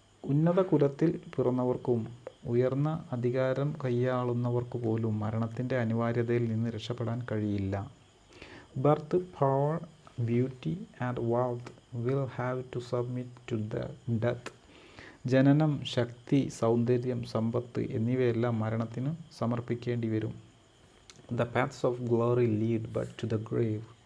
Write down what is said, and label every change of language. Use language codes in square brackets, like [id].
[ml] ഉന്നത കുലത്തിൽ പിറന്നവർക്കും ഉയർന്ന അധികാരം കൈയാളുന്നവർക്ക് പോലും മരണത്തിൻ്റെ അനിവാര്യതയിൽ നിന്ന് രക്ഷപ്പെടാൻ കഴിയില്ല. [en] Birth, power, beauty and wealth will have to submit to death. [ml] ജനനം, ശക്തി, സൗന്ദര്യം, സമ്പത്ത് എന്നിവയെല്ലാം മരണത്തിന് സമർപ്പിക്കേണ്ടി വരും. [en] The paths of glory lead but to the grave.